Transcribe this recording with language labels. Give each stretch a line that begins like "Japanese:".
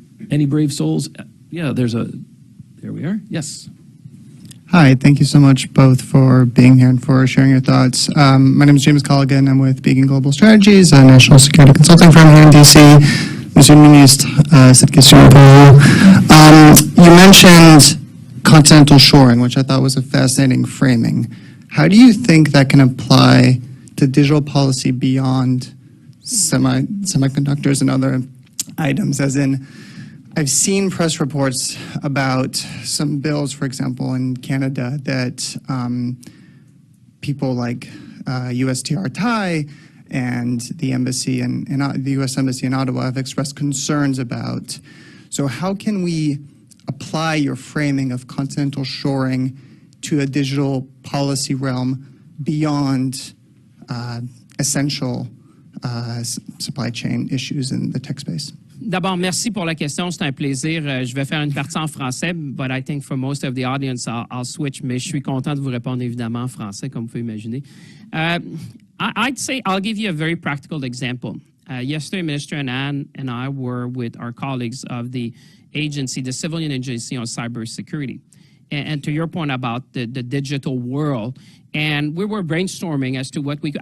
English: Any brave souls? Yeah, there we are. Yes. Hi, thank you so much both for being here and for sharing your thoughts. My name is James Colligan. I'm with Beacon Global Strategies, a national security consulting firm here in DC.
French: Monsieur le Ministre, cette question pour vous.
English: You mentioned continental shoring, which I thought was a fascinating framing. How do you think that can apply to digital policy beyond semiconductors and other items, as in, I've seen press reports about some bills, for example, in Canada that people like USTR Thai and the embassy and the U.S. Embassy in Ottawa have expressed concerns about. So how can we apply your framing of continental shoring to a digital policy realm beyond essential supply chain issues in the tech space?
French: D'abord, merci pour la question. C'est un plaisir. Je vais faire une partie en français,
English: but I think for most of the audience, I'll switch.
French: Mais je suis content de vous répondre évidemment en français, comme vous pouvez imaginer.
English: I'd say I'll give you a very practical example. Yesterday, Minister Anand and I were with our colleagues of the agency, the civilian agency on cybersecurity. And to your point about the digital world, and we were brainstorming as to what we could.